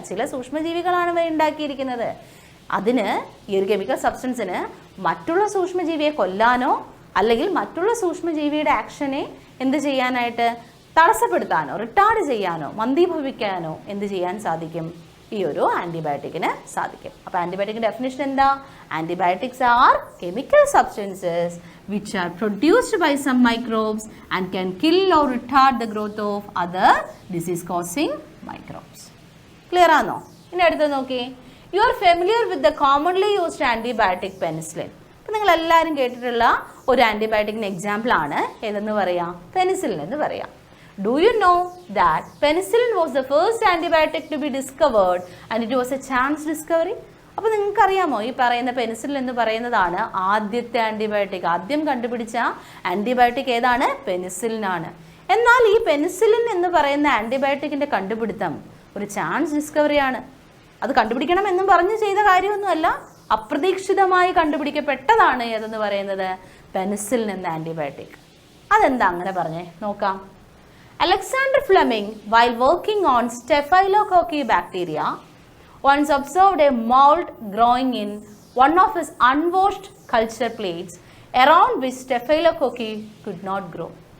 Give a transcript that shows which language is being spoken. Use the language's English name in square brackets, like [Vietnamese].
[Malayalam] ചില സൂക്ഷ്മജീവികളാണ് ഇവ ഉണ്ടാക്കിയിരിക്കുന്നത്. അതിന്, ഈ ഒരു കെമിക്കൽ സബ്സ്റ്റൻസിന് മറ്റുള്ള സൂക്ഷ്മജീവിയെ കൊല്ലാനോ അല്ലെങ്കിൽ മറ്റുള്ള സൂക്ഷ്മജീവിയുടെ ആക്ഷനെ എന്ത് ചെയ്യാനായിട്ട്, തടസ്സപ്പെടുത്താനോ റിട്ടാർഡ് ചെയ്യാനോ മന്ദീഭവിക്കാനോ എന്ത് ചെയ്യാൻ സാധിക്കും? ഈ ഒരു ആൻറ്റിബയോട്ടിക്കിന് സാധിക്കും. അപ്പോൾ ആൻറ്റിബയോട്ടിക്കിൻ്റെ ഡെഫിനിഷൻ എന്താ? [English] Antibiotics are chemical substances which are produced by some microbes and can kill or retard the growth of other disease causing microbes. [Malayalam] Clear ആണോ? ഇനി അടുത്തത് നോക്കിയേ, [English] you are familiar with the commonly used antibiotic penicillin. [Malayalam] അപ്പോൾ നിങ്ങൾ എല്ലാവരും കേട്ടിട്ടുള്ള ഒരു ആൻറ്റിബയോട്ടിക്കിന് example ആണ് ഏതെന്ന് പറയാം? പെനിസിലിൻ എന്ന് പറയാം. [English] Do you know that penicillin was the first antibiotic to be discovered and it was a chance discovery? [Malayalam] അപ്പോൾ നിങ്ങൾക്കറിയാമോ, ഈ പറയുന്ന പെനിസിലിൻ എന്ന് പറയുന്നതാണ് ആദ്യത്തെ ആൻറ്റിബയോട്ടിക്. ആദ്യം കണ്ടുപിടിച്ച ആൻറ്റിബയോട്ടിക് ഏതാണ്? പെനിസിലിൻ ആണ്. എന്നാൽ ഈ പെനിസിലിൻ എന്ന് പറയുന്ന ആൻറ്റിബയോട്ടിക്കിൻ്റെ കണ്ടുപിടുത്തം ഒരു ചാൻസ് ഡിസ്കവറിയാണ്. അത് കണ്ടുപിടിക്കണം എന്നും പറഞ്ഞ് ചെയ്ത കാര്യമൊന്നുമല്ല, അപ്രതീക്ഷിതമായി കണ്ടുപിടിക്കപ്പെട്ടതാണ് ഏതെന്ന് പറയുന്നത് പെനിസിലിൻ എന്ന ആൻറ്റിബയോട്ടിക്. അതെന്താ അങ്ങനെ പറഞ്ഞേ നോക്കാം. [English] Alexander Fleming while working on Staphylococcus bacteria once observed a mold growing in one of his unwashed culture plates around which Staphylococcus could not grow.